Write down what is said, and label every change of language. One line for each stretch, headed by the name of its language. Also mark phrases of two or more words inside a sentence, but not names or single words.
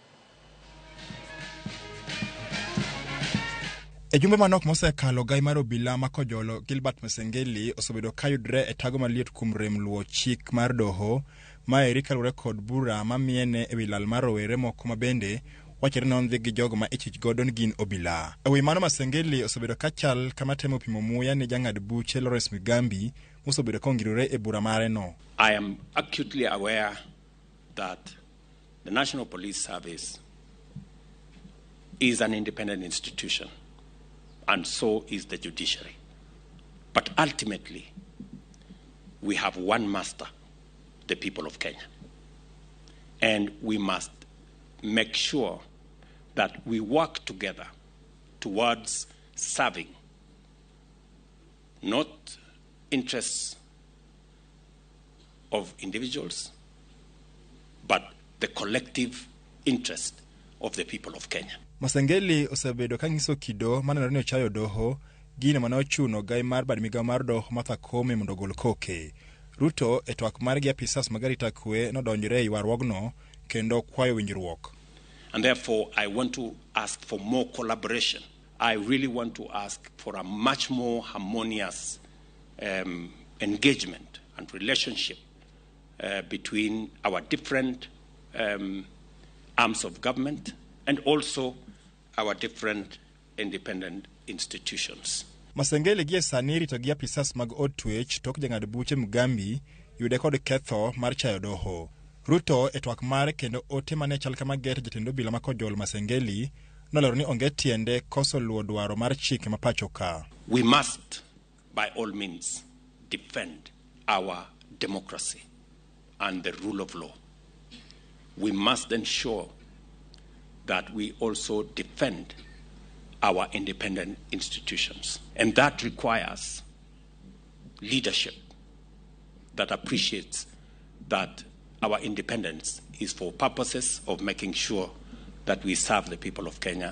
Luo (Kenya and Tanzania): E jumbe manok mosekalo, gai mar obila ma kojolo Gilbert Masengeli osebedo kayudre e tago maliet kuom rem luwo chik mar doho ma eri kalure kod bura ma miene e wi lal mar rowere moko ma bende wachore ni ondhi gi jogo ma ichich godo ni gin obila. E wi mano, Masengeli osebedo kachal kama temo pimo muya ni jang'ad buche Lawrence Migambi mosebedo kongirore e bura mare no.
English: I am acutely aware that the National Police Service is an independent institution. And so is the judiciary. But ultimately, we have one master, the people of Kenya. And we must make sure that we work together towards serving not interests of individuals, but the collective interest of the people of Kenya.
Luo (Kenya and Tanzania): Masengeli osebedo kanyiso kido manenore ni ochayo doho, gino mane ochuno gai mar bad migawo mar doho Martha Koome mondo gol koke. Ruto e twak mar gi apisas mag arita kwe nodonjore e ywaruogno kendo kwayo winjruok.
English: And therefore, I want to ask for more collaboration. I really want to ask for a much more harmonious engagement and relationship between our different arms of government and also our different independent institutions.
Luo (Kenya and Tanzania): Masengeli gie sani rito gi apisas mag od twech tok jang'ad buche Mugambi yude kod ketho mar chayo doho. Ruto e twak mare kendo ote mane chal kama get jatend obila ma kojolo Masengeli nolero ni onge tiende koso luwo dwaro mar chike ma pacho ka.
English: We must by all means defend our democracy and the rule of law. We must ensure that we also defend our independent institutions. And that requires leadership that appreciates that our independence is for purposes of making sure that we serve the people of Kenya.